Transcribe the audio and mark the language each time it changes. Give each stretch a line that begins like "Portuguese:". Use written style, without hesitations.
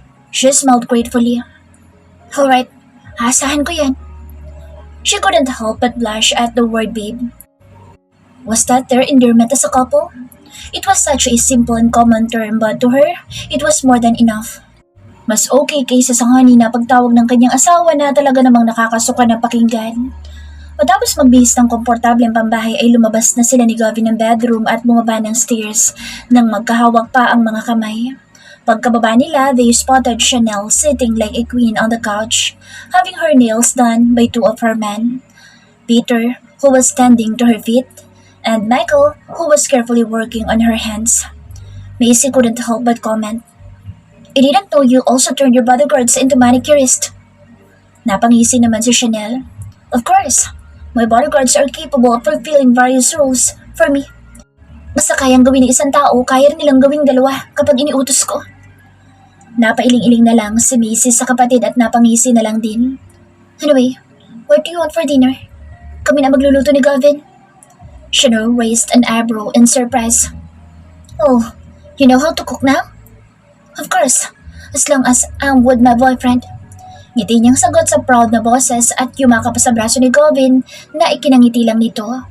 English: She smiled gratefully. "Alright,
Filipino: asahan ko yan."
English: She couldn't help but blush at the word babe. Was that their endearment as a couple? It was such a simple and common term, but to her, it was more than enough.
Filipino: Mas okay kaysa sa honey na pagtawag ng kanyang asawa na talaga namang nakakasuka na pakinggan. Matapos magbihis ng komportableng pambahay ay lumabas na sila ni Gavin ng bedroom at bumaba ng stairs nang magkahawak pa ang mga kamay. Pagkababa nila,
English: they spotted Chanel sitting like a queen on the couch, having her nails done by two of her men. Peter, who was standing to her feet, and Michael, who was carefully working on her hands. Macy couldn't help but comment, "I didn't know you also turned your bodyguards into manicurists."
Filipino: Napangisi naman si Chanel.
English: "Of course, my bodyguards are capable of fulfilling various roles for me.
Filipino: Basta kayang gawin ng isang tao, kaya rin nilang gawing dalawa kapag iniutos ko." Napailing-iling na lang si Macy sa kapatid at napangisi na lang din.
English: "Anyway, what do you want for dinner?
Filipino: Kami na magluluto ni Gavin."
English: Chanel raised an eyebrow in surprise. "Oh, you know how to cook now?" "Of course, as long as I'm with my boyfriend."
Filipino: Ngiti niyang sagot sa proud na boses at yumakap sa braso ni Gavin na ikinangiti lang nito.